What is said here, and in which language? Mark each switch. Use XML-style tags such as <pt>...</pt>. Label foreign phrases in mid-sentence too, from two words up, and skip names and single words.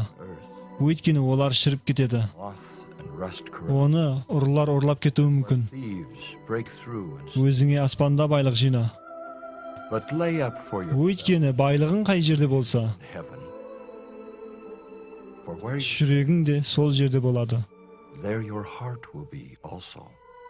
<en>earth,</en> <kk>өйткені олар шіріп кетеді.</kk> <en>moth and rust corrupt.</en> <kk>Оны ұрылар ұрлап кетуі мүмкін.</kk> <en>Thieves break through and</en> <kk>Өзіңе аспанда байлық жина.</kk> <en>but lay up for your</en> <kk>Өйткені байлығың қай жерде болса,</kk> <en>heaven. For where</en> <kk>жүрегің де сол жерде болады.</kk> <en>there your heart will be also.</en>